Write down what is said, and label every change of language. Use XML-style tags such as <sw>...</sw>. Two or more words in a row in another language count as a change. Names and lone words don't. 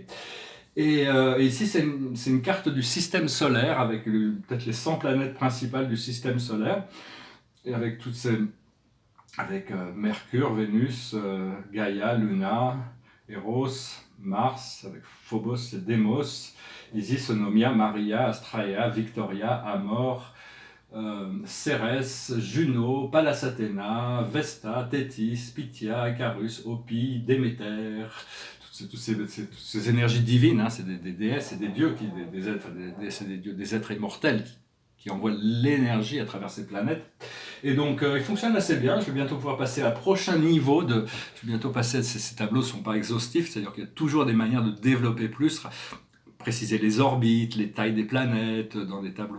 <fr>Et ici, c'est une carte du système solaire avec peut-être les 100 planètes principales du système solaire. Et avec avec Mercure, Vénus, Gaïa, Luna, Eros, Mars, avec Phobos et Démos, Isis, Onomia, Maria, Astraea, Victoria, Amor, Cérès, Juno, Pallas Athéna, Vesta, Thétis, Pythia, Icarus, Opi, Déméter. Toutes ces énergies divines, hein, c'est des déesses et des dieux, des êtres immortels qui envoient l'énergie à travers ces planètes. Et donc, il fonctionne assez bien. Je vais bientôt pouvoir passer à un prochain niveau. Ces tableaux ne sont pas exhaustifs, c'est-à-dire qu'il y a toujours des manières de développer plus, préciser les orbites, les tailles des planètes dans des tableaux.</fr>